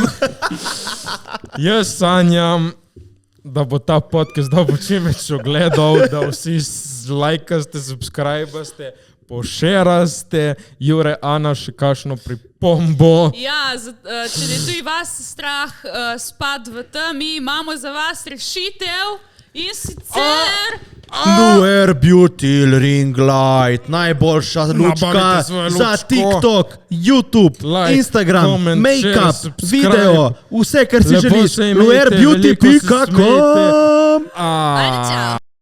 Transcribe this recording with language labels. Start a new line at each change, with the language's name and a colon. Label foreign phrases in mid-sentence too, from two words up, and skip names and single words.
Slovenian: Jaz sanjam, da bo ta podcast dobil čim več ogledov, da vsi lajkaste, subscribaste, pošeraste, Jure, Ana, še kakšno pripombo. Ja, če je tudi vas strah spad v temi, imamo za vas rešitev in sicer... Luer Beauty Ring Light, najboljša lučka Nabavite svojo za lučko. TikTok, YouTube, Like, Instagram, comment, make-up,
English: share, subscribe.
Slovenian: video, vse kar si Lepo želiš. se imejte, veliko se luerbeauty.com smejte. Ajde, čau.